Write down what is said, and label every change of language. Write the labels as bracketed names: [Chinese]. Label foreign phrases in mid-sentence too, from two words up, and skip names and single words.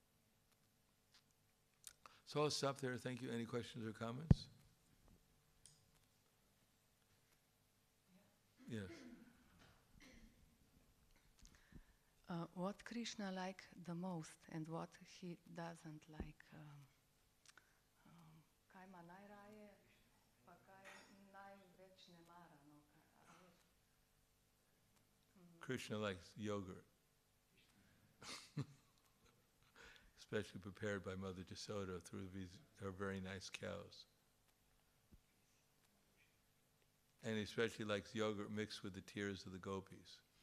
[English] So I'll stop there. Thank you. Any questions or comments? Yes. What Krishna like the most and what he doesn't like? [Slovenian] Kaj ima najraje, pa kaj največ ne mara? [English] Krishna likes yogurt, especially prepared by Mother Yasoda through her very nice cows. And he especially likes yogurt mixed with the tears of the gopis.